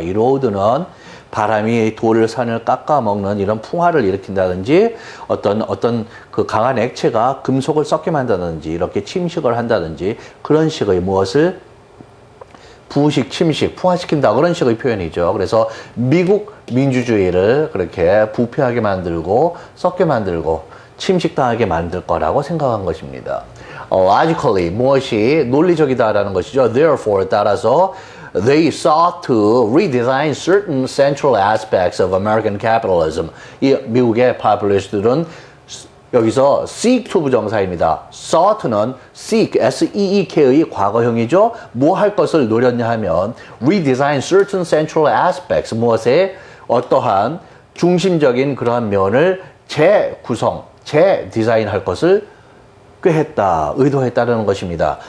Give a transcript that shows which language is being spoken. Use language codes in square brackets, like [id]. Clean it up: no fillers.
[ko] erode는 바람이 돌을 산을 깎아먹는 이런 풍화를 일으킨다든지 어떤 그 강한 액체가 금속을 썩게 만든다든지 이렇게 침식을 한다든지 그런 식의 무엇을 부식, 침식, 풍화시킨다 그런 식의 표현이죠. 그래서 미국 민주주의를 그렇게 부패하게 만들고 썩게 만들고 침식당하게 만들 거라고 생각한 것입니다. logically 무엇이 논리적이다라는 것이죠. [en] Therefore [ko] 따라서 [en] they sought to redesign certain central aspects of American capitalism. [ko] 이 미국의 파퓰리스트들은 여기서 seek to 부정사입니다. sought는 seek, S-E-E-K의 과거형이죠. 뭐 할 것을 노렸냐 하면 [en] redesign certain central aspects, [ko] 무엇에 어떠한 중심적인 그러한 면을 재구성, 재디자인할 것을 꾀했다, 의도했다는 것입니다.